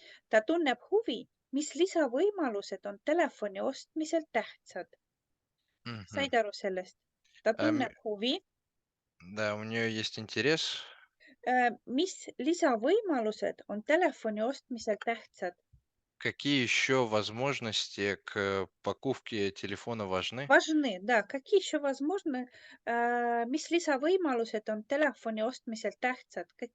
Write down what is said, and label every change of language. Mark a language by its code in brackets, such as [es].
[et] Ta tunneb huvi, mis lisavõimalused on telefoni ostmisel tähtsad. mhm. Said aru sellest? Ta tunneb huvi, [ru] Да, у нее есть интерес. [et] mis lisavõimalused on telefoni ostmisel tähtsad. [ru] Какие еще возможности к покупке телефона важны? Важны, да, какие еще возможны, [et] mis lisavõimalused on telefoni ostmisel tähtsad?